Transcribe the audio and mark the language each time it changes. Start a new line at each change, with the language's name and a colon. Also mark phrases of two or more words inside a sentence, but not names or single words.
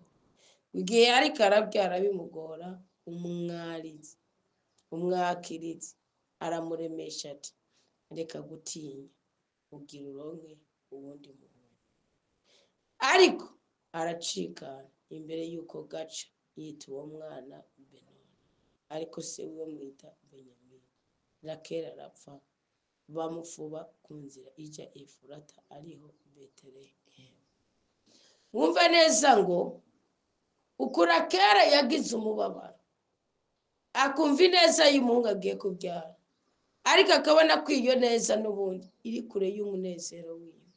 Rundi: Igihe ariko arabyara bimugora, umwakirizi aramuremesha ati reka gutinya ugira uronke ubundi muntu. Ariko aracikana imbere yuko gaca yita uwo mwana Benoni, ariko se wiwe mwita Benyamini. Rakeli arapfa, bamufuba ku nzira ijya Efurata ariho Betelehemu. Mwumve neza ngo uko Rakeli yagize umubabaro akumva ineza y'umuhungu agiye kubyara, ariko akabona ko iyo neza n'ubundi iri kure y'umunezero wiwe.